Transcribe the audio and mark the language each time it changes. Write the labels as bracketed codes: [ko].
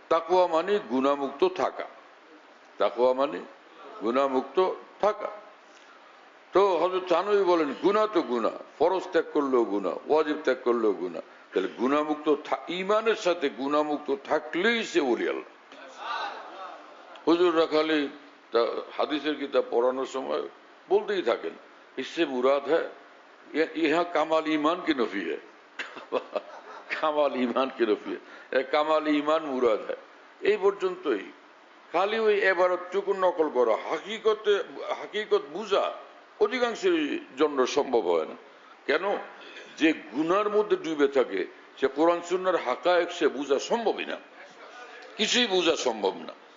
[bn] তাকওয়া মানে গুনাহমুক্ত থাকা, তাকওয়া মানে গুনাহমুক্ত থাকা। তো হযরত থানভী বলেন গুনাহ তো গুনাহ, ফরজ ত্যাগ করলেও গুনাহ, ওয়াজিব ত্যাগ করলেও গুনাহ। তাহলে গুনাহমুক্ত ঈমানের সাথে গুনাহমুক্ত থাকলেই সে ওলি আল্লাহ। হুজুররা খালি হাদিসের কিতাব পড়ানোর সময় বলতেই থাকেন [hi] इससे मुराद है यहाँ कमाल ईमान की नफी है, कमाल ईमान की नफी है, कमाल ईमान मुराद है। [bn] এই পর্যন্তই। খালি ওই এবারতটুকু নকল করা, হাকিকত বুঝা অধিকাংশের জন্য সম্ভব হয় না। কেন? যে গুনার মধ্যে ডুবে থাকে সে কোরআন সুন্নাহর হাকায়েক সে বুঝা সম্ভবই না, কিছুই বুঝা সম্ভব না।